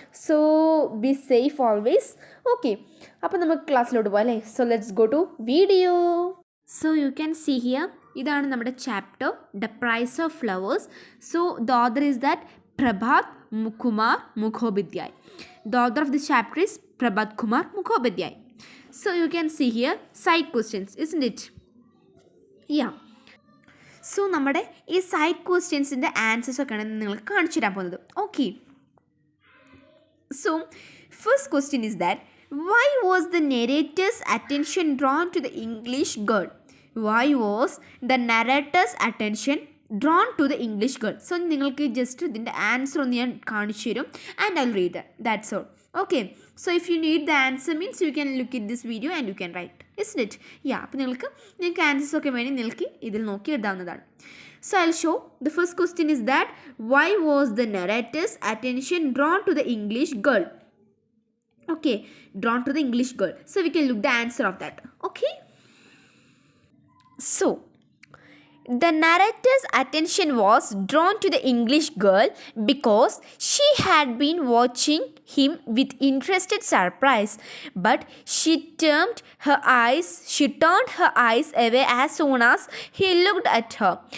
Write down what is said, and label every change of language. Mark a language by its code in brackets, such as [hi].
[en] So be safe always. [ml] Okay, അപ്പോൾ നമുക്ക് ക്ലാസ്സിലോട്ട് പോകാം അല്ലേ. [en] So let's go to video. So you can see here, [ml] ഇതാണ് നമ്മുടെ chapter [en] The prize of flowers. So the author is that Prabhat Kumar Mukhopadhyay. The author of the chapter is Prabhat Kumar Mukhopadhyay. So you can see here side questions, isn't it? Yeah. [ml] So നമ്മുടെ ഈ side ക്വസ്റ്റ്യൻസിൻ്റെ answers ഒക്കെയാണ് നിങ്ങൾക്ക് കാണിച്ചു തരാൻ പോകുന്നത്. [en] Okay, so first question is that why was the narrator's attention drawn to the English girl? Why was the narrator's attention drawn to the English girl? [ml] So നിങ്ങൾക്ക് just ഇതിൻ്റെ answer ഒന്ന് ഞാൻ കാണിച്ചു തരും, [en] And I will read that's all. Okay, so if you need the answer means you can look at this video and you can write, isn't it? [ml] Yeah, അപ്പോൾ നിങ്ങൾക്ക് answers ഒക്കെ വേണ്ടി നിങ്ങൾക്ക് ഇതിൽ നോക്കി എഴുതാവുന്നതാണ്. [en] So I'll show. The first question is that why was the narrator's attention drawn to the English girl? Okay, drawn to the English girl. So we can look the answer of that. Okay, so the narrator's attention was drawn to the English girl because she had been watching him with interested surprise, but she turned her eyes away as soon as he looked at her.